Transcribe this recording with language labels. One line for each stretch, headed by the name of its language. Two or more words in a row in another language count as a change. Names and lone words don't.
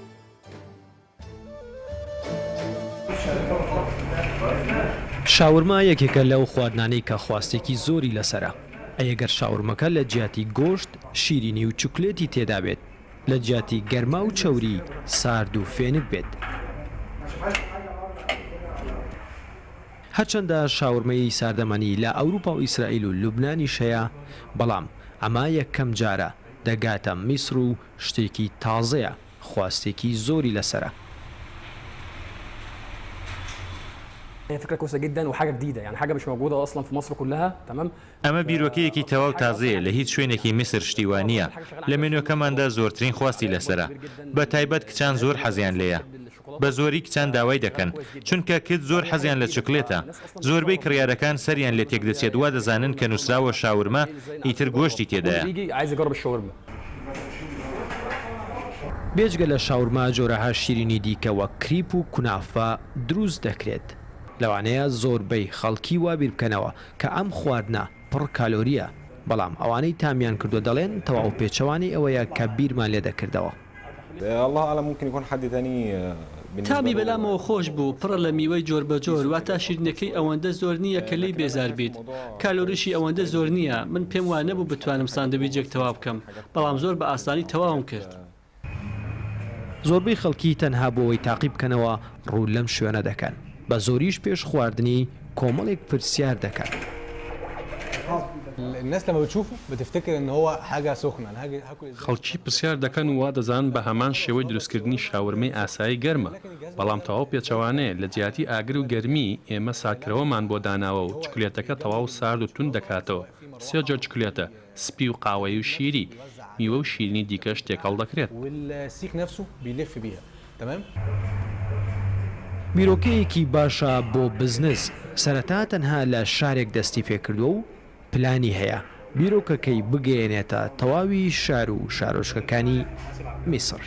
Central Kurdish: شاورما یەکێکە لەو خواردنانەی کە خواستێکی زۆری لەسرە ئەگەر شاورمەکە لە جیاتی گۆشت شیرینی و چوکلێتی تێدا بێت لە جیاتی گەرما و چەوری سارد و فێنک بێت هەرچەندە شاورمەی ساردەمەنی لە ئەوروپا و ئیسرائیل و لوبنانی شەیە بەڵام ئەما یەکەم جارە دەگاتە میسر و شتێکی تازەیە خواستێکی زۆری لەسرە.
Arabic: فكرة كويسة جدا وحاجة جديدة يعني حاجة مش موجودة أصلا في مصر كلها تمام.
Central Kurdish: ئەمە بیرۆکەیەکی تەواو تازەیە لە هیچ شوێنێکی میسر شتیوانیە لە مێنوەکەماندا زۆرترین خواستی لەسرە بە تایبەت کچان زۆر حەزیان لێیە بە زۆری کچان داوای دەکەن چونکە کت زۆر حەزیان لە چوکلێتە زۆربەی کڕیارەکان سەریان لێ تێک دەچێت وا دەزانن کە نووسراوە شاورما ئیتر گۆشتی تێدایە. بێجگە لە شاورما جۆرەها شیرینی دیکەوە کریپ و کونافە دروست دەکرێت لەوانەیە زۆربەی خەڵکی وابیر بکەنەوە کە ئەم خواردنە پڕ کالۆریە بەڵام ئەوانەی تامیان کردو دەڵێن تەواو پێچەوانی ئەوەیە کە بیرمان لێ دەکردەوە.
Arabic: الله أعلم ممكن يكون حد تاني
Central Kurdish: تامی بەلامەوە خۆش بوو پڕە لە میوەی جۆر بە جۆر واتە شیرینەکەی ئەوەندە زۆر نییە کە لی بێزار بیت کالۆریشی ئەوەندە زۆر نییە من پێم وانە بوو بتوانم ساندویچێک تەواو بکەم بەڵام زۆر بە ئاسانی تەواوم کرد. زۆربەی خەڵکی تەنها بۆەوەی تاقی بکەنەوە ڕوو لەم شوێنە دەکەن بە زۆریش پێش خواردنی کۆمەڵێک پرسیار دەکەن.
Arabic: الناس لما بتشوفه بتفتكر ان هو حاجه سخنه انا هاكل
Central Kurdish: خەڵکی پرسیار دەکەن و وا دەزان بە هەمان شێوەی دروستکردنی شاورمەی ئاسایی گەرمە بەڵام تەواو پێچەوانەیە لە جیاتی ئاگر و گەرمی ئێمە ساکرەوەمان بۆ داناوە و چکلێتەکە تەواو سارد و تون دەکاتەوە سێ جۆر چکلێتە سپی و قاوەی و شیری میوە و شیرینی دیکەش تێکەڵ دەکرێت.
Arabic: والسيخ نفسه بيلف بيها تمام.
Central Kurdish: بیرۆکەیەکی باشە بۆ بزنس سەرەتا تەنها لە شارێک دەستی پێکردووە و پلانی هەیە بیرۆکەکەی بگەێنێتە تەواوی شار و شارۆچکەکانی میسر.